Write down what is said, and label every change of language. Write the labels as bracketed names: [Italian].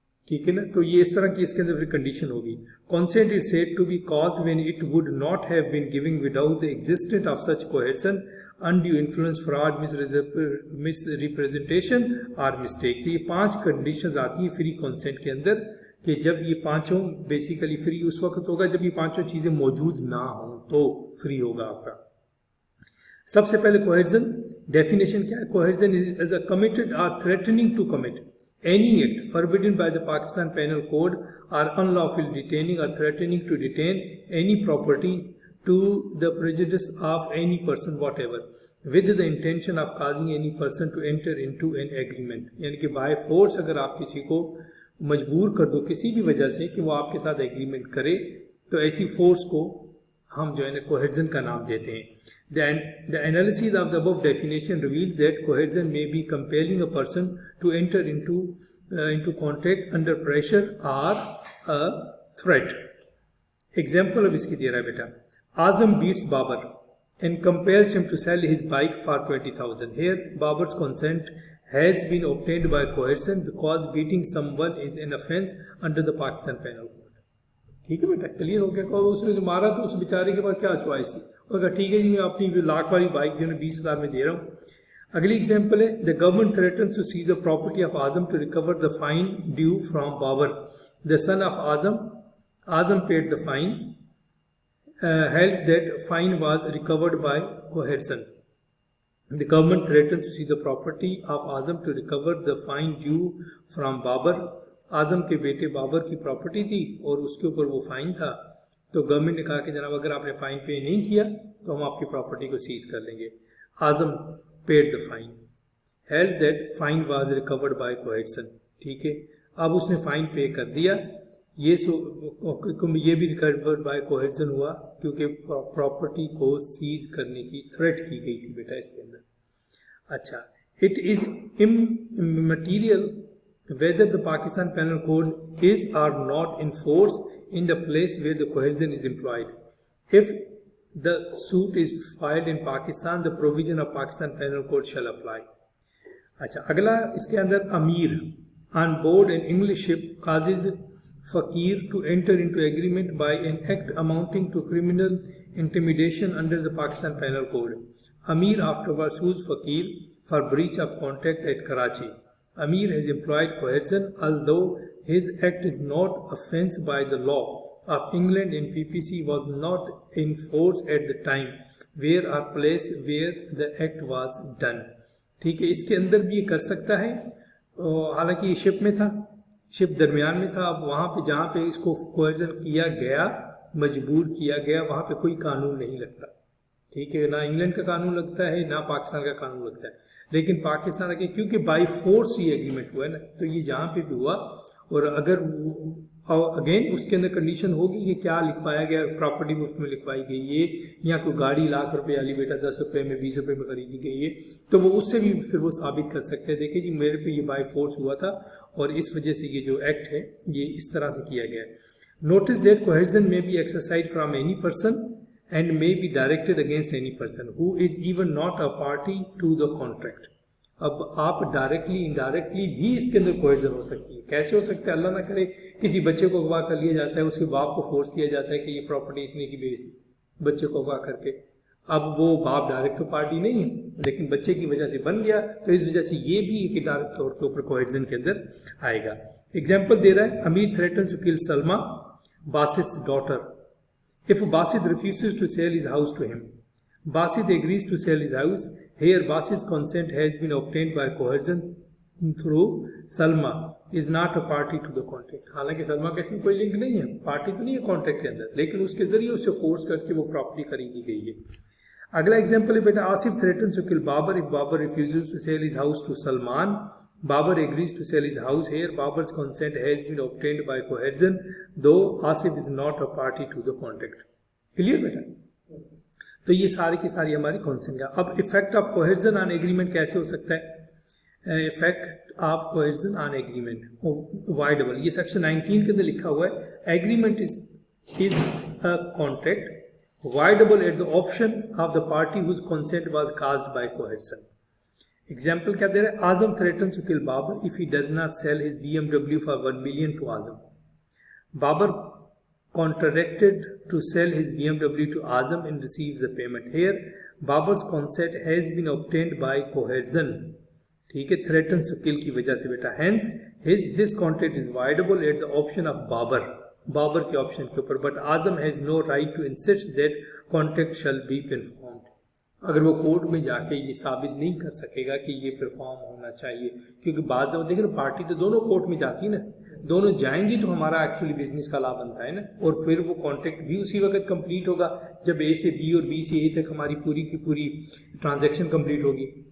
[Hindi] ठीक है ना, तो ये इस तरह की इसके अंदर कंडीशन होगी। [English] consent is said to be caused when it would not have been giving without the existence of such coercion, undue influence, fraud, misrepresentation [Hindi] और मिस्टेक। तो ये 5 कंडीशंस आती हैं फ्री कॉन्सेंट के अंदर कि जब ये पांचों बेसिकली फ्री उस वक्त होगा जब ये पांचों चीजें मौजूद ना हो तो फ्री होगा आपका। सबसे पहले कोहेर्सन, डेफिनेशन क्या है, [English] Coercion is as a committed और threatening to commit any act forbidden by the Pakistan Penal Code or unlawful detaining or threatening to detain any property to the prejudice of any person whatever with the intention of causing any person to enter into an agreement। [Hindi] यानी कि by force अगर आप किसी को मजबूर कर दो किसी भी वजह से कि वो आपके साथ एग्रीमेंट करे, तो ऐसी फोर्स को हम जो है ना कोहेर्सन का नाम देते हैं। [English] The analysis of the above definition reveals that coercion may be compelling a person to enter into contact under pressure or a threat। Example [Hindi] अब इसकी दे रहा है बेटा, [English] Azam beats Babar and compels him to sell his bike for 20,000। Here Babar's consent has been obtained by coercion because beating someone is an offence under the Pakistan Penal Code। [Hindi] ठीक है बेटा, clear हो गया। और उसने जो मारा तो उस बेचारे के पास क्या चॉइस है, और कहा ठीक है जी मैं अपनी लाख वाली बाइक जो है 20,000 में दे रहा हूँ। [English] अगली एग्जांपल है, the government threatens to seize the property of Azam to recover the fine due from Babar, the son of Azam. Azam paid the fine, held that fine was recovered by coercion. The government threatened to seize the property of Azam to recover the fine due from Babar। [Hindi] आजम के बेटे बाबर की property थी और उसके ऊपर वो fine था, तो गवर्नमेंट ने कहा कि जनाब अगर आपने फाइन पे नहीं किया तो हम आपकी प्रॉपर्टी को सीज कर लेंगे। [English] Azam paid the fine, held that fine was recovered by coercion. [Hindi] ठीक है, अब उसने फाइन पे कर दिया, ये भी [English] recovered by coercion [Hindi] हुआ क्योंकि प्रॉपर्टी को सीज करने की थ्रेट की गई थी बेटा इसके अंदर। [English] अच्छा, it is immaterial whether the Pakistan Penal Code is or not in force in the place where the coercion is employed। If the suit is filed in Pakistan, the provision of Pakistan Penal Code shall apply। अच्छा, [Hindi] अगला इसके अंदर [English] Amir on board an English ship causes Fakir to enter into agreement by an act amounting to criminal intimidation under the Pakistan Penal Code। Amir afterwards sues Fakir for breach of contract at Karachi। Amir has employed coercion although his act is not offence by the law of England and PPC was not in force at the time where or place where the act was done। [Hindi] ठीक है, इसके अंदर भी ये कर सकता है, हालांकि ये शिप में था, शिप दरमियान में था। अब वहाँ पे जहाँ पे इसको कोएर्जन किया गया, मजबूर किया गया, वहाँ पे कोई कानून नहीं लगता। ठीक है, ना इंग्लैंड का कानून लगता है ना पाकिस्तान का कानून लगता है, लेकिन पाकिस्तान के क्योंकि बाई फोर्स ये एग्रीमेंट हुआ है ना, तो ये जहाँ पे भी हुआ, और अगर अगेन उसके अंदर कंडीशन होगी कि क्या लिखवाया गया, प्रॉपर्टी मुफ्त में लिखवाई गई है या कोई गाड़ी लाख रुपए वाली बेटा 10 रुपए में 20 रुपए में खरीदी गई है, तो वो उससे भी फिर वो साबित कर सकते हैं, देखिए जी मेरे पे ये बाई फोर्स हुआ था और इस वजह से ये जो एक्ट है ये इस तरह से किया गया है। [English] Notice that coercion may be exercise from any person and may be directed against any person who is even not a party to the contract। [Hindi] अब आप डायरेक्टली इनडायरेक्टली भी इसके अंदर कोहेर्जन हो सकती है। कैसे हो सकता है, अल्लाह ना करे किसी बच्चे को अगवा कर लिया जाता है, उसके बाप को फोर्स किया जाता है कि ये प्रॉपर्टी इतने की बेच, बच्चे को अगवा करके। अब वो बाप डायरेक्ट तो पार्टी नहीं है, लेकिन बच्चे की वजह से बन गया, तो इस वजह से ये भी एक डायरेक्ट तौर के ऊपर कोहेर्जन के अंदर आएगा। एग्जाम्पल दे रहा है, [English] Amir threatens to kill Salma, Basit's daughter. If Basit refuses to sell his house to him, Basit agrees to sell his house। Here Basit's consent has been obtained by coercion through Salma is not a party to the contract। [Hindi] हालांकि सलमा का इसमें कोई link नहीं है, party तो नहीं है contract के अंदर, लेकिन उसके जरिए उसे फोर्स करके वो प्रॉपर्टी खरीदी गई है। अगला एग्जाम्पल है बेटा, [English] Asif threatens to kill Babar if Babar refuses to sell his house to Salman. Babar agrees to sell his house here. Babar's consent has been obtained by coercion, though Asif is not a party to the contract. Clear बेटा? [Hindi] तो ये सारी की सारी हमारी consent है. अब [English] effect of coercion on agreement [Hindi] कैसे हो सकता है? [English] effect of coercion on agreement voidable, [Hindi] ये सेक्शन 19 के अंदर लिखा हुआ है. [English] Agreement is a contract voidable at the option of the party whose consent was caused by coercion. [Hindi] Example क्या दे रहा है? [English] Azam threatens to kill Babar if he does not sell his BMW for 1 million to Azam. Babar contracted to sell his BMW to Azam and receives the payment. Here, Babar's consent has been obtained by coercion. [Hindi] ठीक है, [English] threatens to kill [Hindi] की वजह से बेटा. [English] Hence, this contract is voidable at the option of Babar. [Hindi] Babar के option के ऊपर. [English] But Azam has no right to insist that contract shall be performed. [Hindi] अगर वो कोर्ट में जाके ये साबित नहीं कर सकेगा कि ये परफॉर्म होना चाहिए, क्योंकि बाज़ देखें ना, पार्टी तो दोनों कोर्ट में जाती है ना, दोनों जाएंगी तो हमारा एक्चुअली बिजनेस का लाभ बनता है ना, और फिर वो कॉन्ट्रैक्ट भी उसी वक्त कंप्लीट होगा जब ए से बी और बी से ए तक हमारी पूरी की पूरी ट्रांजैक्शन कंप्लीट होगी.